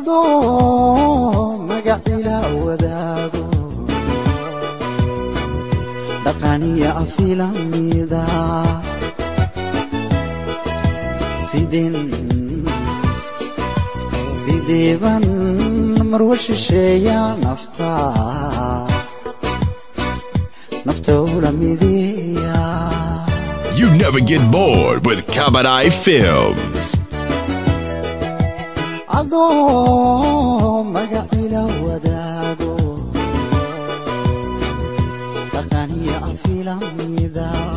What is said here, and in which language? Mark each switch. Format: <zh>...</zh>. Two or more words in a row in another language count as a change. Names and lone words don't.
<so>Adoo magac ila wadaago, dhaqan iyo af ila mida. Sideen, sidee baan mar wa shisheeya nafta, nafta ula mideeya.</so> <en>You never get bored with Kabadai Films.</en> <so>Adoo magac ila wadaago, dhaqan iyo af ila mida.</so>